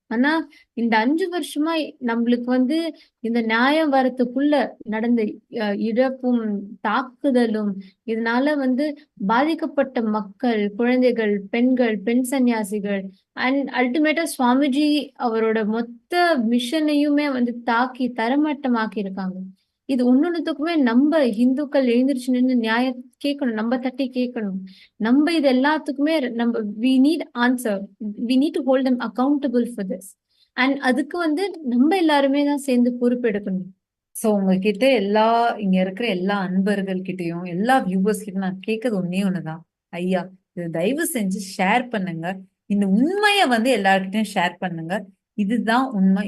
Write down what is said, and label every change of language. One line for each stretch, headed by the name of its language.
Tamil: ஆனா இந்த 5 வருஷமா நம்மளுக்கு வந்து இந்த நியாயம் வரத்துக்குள்ள நடந்த இழப்பும் தாக்குதலும், இதனால வந்து பாதிக்கப்பட்ட மக்கள், குழந்தைகள், பெண்கள், பெண் சன்னியாசிகள் அண்ட் அல்டிமேட்டா சுவாமிஜி அவரோட மொத்த மிஷனையுமே வந்து தாக்கி தரமட்டமாக்கி இருக்காங்க. இது ஒன்னொன்னுத்துக்குமே நம்ம இந்துக்கள் எழுந்திருச்சு நின்று நியாயம் கேட்கணும், நம்ம தட்டி கேட்கணும். நம்ம இது எல்லாத்துக்குமே நம்ம
English: we need answer, we need to hold them accountable for this.
Tamil: And அதுக்கு வந்து நம்ம எல்லாருமே தான் சேர்ந்து பொறுப்பெடுக்கணும். சோ உங்ககிட்ட இங்க இருக்கிற எல்லா அன்பர்கள் கிட்டயும், எல்லா வியூவர்ஸ் கிட்ட நான் கேட்கறது ஒண்ணுதான், ஐயா இது தயவு செஞ்சு ஷேர் பண்ணுங்க. இந்த உண்மைய வந்து எல்லார்கிட்டையும் ஷேர் பண்ணுங்க. இதுதான் உண்மை.